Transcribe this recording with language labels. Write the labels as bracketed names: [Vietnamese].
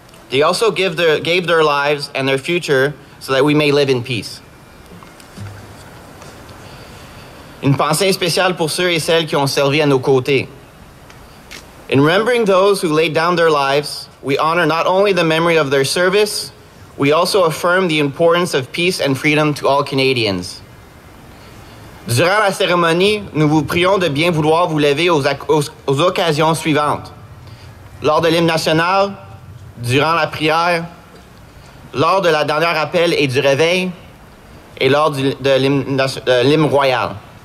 [English] They also gave their lives and their future so that we may live in peace. [French] Une pensée spéciale pour ceux et celles qui ont servi à nos côtés. [English] In remembering those who laid down their lives, we honor not only the memory of their service, we also affirm the importance of peace and freedom to all Canadians. [French] Durant la cérémonie, nous vous prions de bien vouloir vous lever aux occasions suivantes. Lors de l'hymne national, durant la prière, lors de la dernière appel et du réveil, et lors de l'hymne royal.